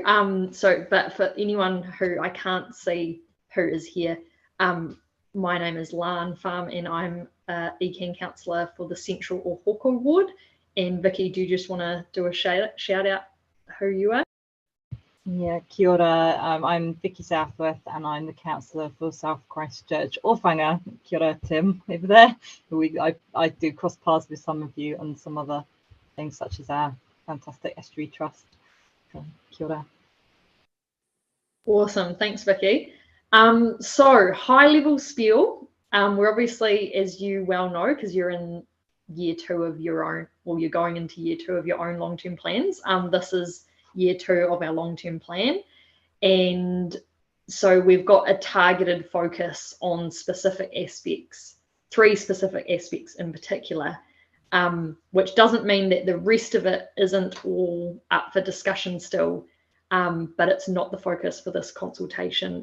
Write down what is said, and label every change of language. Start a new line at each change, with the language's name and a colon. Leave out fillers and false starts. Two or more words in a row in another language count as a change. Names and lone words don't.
English: But for anyone who I can't see who is here, my name is Lan Farm and I'm ECAN counsellor for the Central or Hoko ward. And Vicky, do you just want to do a shout out who you are? Yeah,
Māori: kia ora.
English: I'm Vicky Southworth and I'm the counsellor for South Christchurch or Whanga.
Māori: Kia ora,
English: Tim, over there. I do cross paths with some of you on some other things such as our fantastic estuary trust. So,
Māori: kia ora.
English: Awesome, thanks Vicky. So high level spiel. We're obviously, as you well know, because you're in year 2 of your own, or you're going into year 2 of your own long-term plans. This is year 2 of our long-term plan. And so we've got a targeted focus on specific aspects, 3 specific aspects in particular, which doesn't mean that the rest of it isn't all up for discussion still, but it's not the focus for this consultation.